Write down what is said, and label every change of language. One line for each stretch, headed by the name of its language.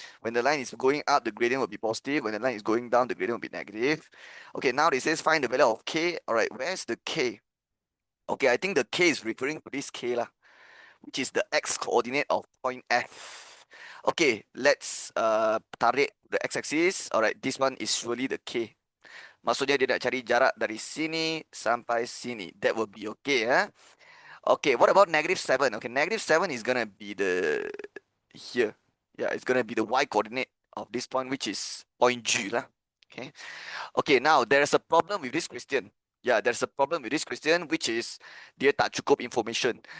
English: When the line is going up, the gradient will be positive. When the line is going down, the gradient will be negative. Okay, now it says find the value of K. All right, where's the K? Okay, I think the K is referring to this K lah, which is the X coordinate of point F. Okay, let's tarik the X-axis. Alright, this one is surely the K.
Malay: Maksudnya dia nak cari jarak dari sini sampai sini.
English: That will be okay. Okay, what about negative 7? Okay, negative 7 is gonna be the here. Yeah, it's gonna be the Y coordinate of this point, which is point G lah. Okay. Okay, now there's a problem with this question. Yeah, there's a problem with this question, which is
Malay: dia tak cukup
English: information.